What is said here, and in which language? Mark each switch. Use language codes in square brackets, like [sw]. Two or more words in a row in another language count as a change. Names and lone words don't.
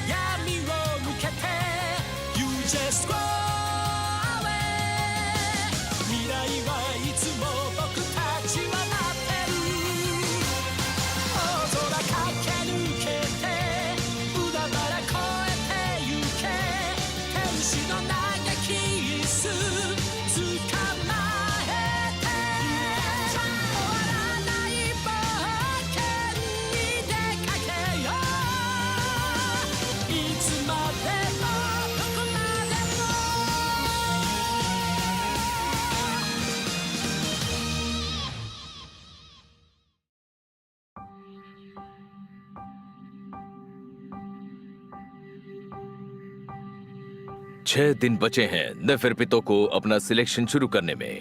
[en] You just go away. [ja] 未来はいつも僕たちは待ってる。大空駆け抜けて海原越えてゆけ。天使の嘆きす捕まえて。終わらない冒険に出かけよう。いつまでもどこまでも。 [hi] छह दिन बचे हैं नेफेरपितो को अपना सिलेक्शन शुरू करने में।